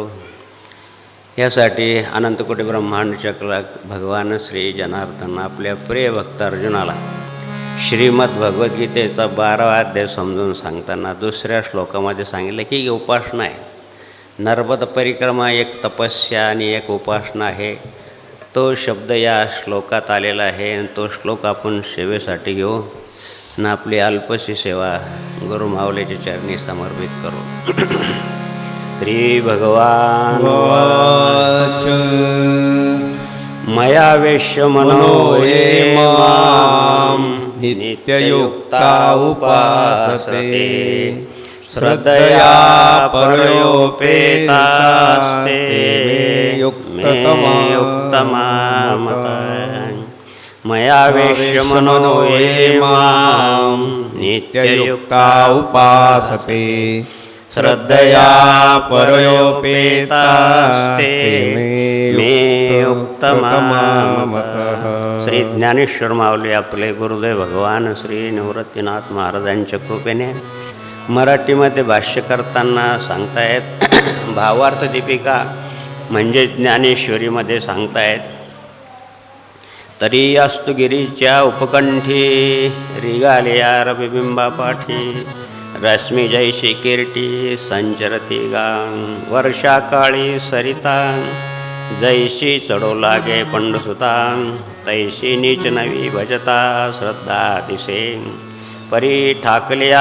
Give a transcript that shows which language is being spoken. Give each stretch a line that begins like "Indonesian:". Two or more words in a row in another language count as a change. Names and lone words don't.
Marathi: यासाठी अनंतकोटी ब्रह्मांड चक्र भगवान श्री जनार्दन आपल्या प्रिय भक्त अर्जुनाला श्रीमद भगवद्गीतेचा 12वा अध्याय समजून सांगताना 2ऱ्या श्लोकामध्ये सांगितलं की ही उपासना आहे. नर्मदा परिक्रमा एक तपस्या आणि एक उपासना आहे. तो शब्द या श्लोकात आलेला आहे आणि तो श्लोक आपण सेवेसाठी घेऊ आणि आपली अल्पशी सेवा गुरुमाऊलीच्या चरणी समर्पित करू.
Sanskrit: श्री भगवान वाच मया वेश्य मनो ये मां नित्ययुक्ता उपासते श्रद्धया परयोपेतास्ते मे युक्तमामतः. मया वेश्य मनो ये मां नित्ययुक्ता उपासते श्रद्धया परयोपेतास्ते मे युक्तमामतः.
Marathi: श्री ज्ञानेश्वर माऊली आपले गुरुदेव भगवान श्री निवृत्तीनाथ महाराजांच्या कृपेने मराठीमध्ये भाष्य करताना सांगतायत. भावार्थ दीपिका म्हणजे ज्ञानेश्वरीमध्ये सांगतायत. तरी अस्तु गिरीच्या उपकंठी रिगालिया रविबिंबा पाठी रश्मी जैशी कीर्ती संचरती गांग वर्षाकाळी सरिता जैशी चढो लागे पंडसुतां तैशी नीच नवी भजता श्रद्धा दिसे परी ठाकलिया